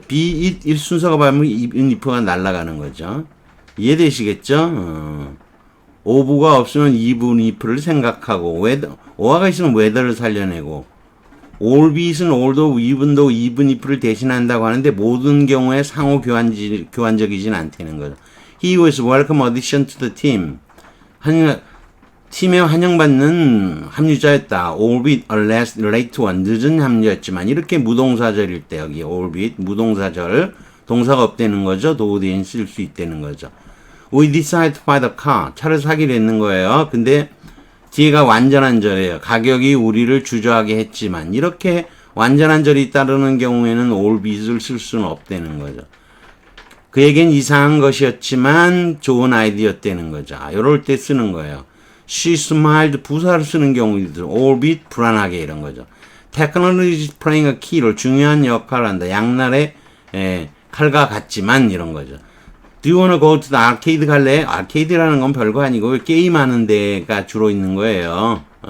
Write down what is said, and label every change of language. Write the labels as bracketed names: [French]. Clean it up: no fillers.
[Korean] be it if 순서가 바뀌면 even if가 날아가는 거죠. 이해되시겠죠? of가 없으면 even if를 생각하고 whether가 있으면 whether를 살려내고 all be it은 although, even though, even if를 대신한다고 하는데 모든 경우에 상호 교환적이진 않다는 거죠. [English] He was welcome addition to the team. [Korean] 팀에 환영받는 합류자였다. [English] albeit a late one. [Korean] 늦은 합류였지만 이렇게 무동사절일 때 여기 albeit 무동사절 동사가 없다는 거죠. 도우대인 쓸 수 있다는 거죠. [English] We decided to buy the car. [Korean] 차를 사기로 했는 거예요. 근데 뒤에가 완전한 절이에요. 가격이 우리를 주저하게 했지만 이렇게 완전한 절이 따르는 경우에는 albeit을 쓸 수는 없다는 거죠. 그에겐 이상한 것이었지만 좋은 아이디어였다는 거죠. 이럴 때 쓰는 거예요. [English] She smiled [Korean] 부사를 쓰는 경우도 albeit 불안하게 이런 거죠. [English] Technology is playing a key role [Korean] 중요한 역할을 한다. 양날의 칼과 같지만 이런 거죠. [English] Do you wanna go to the arcade 갈래? [Korean] 아케이드라는 건 별거 아니고 게임하는 데가 주로 있는 거예요.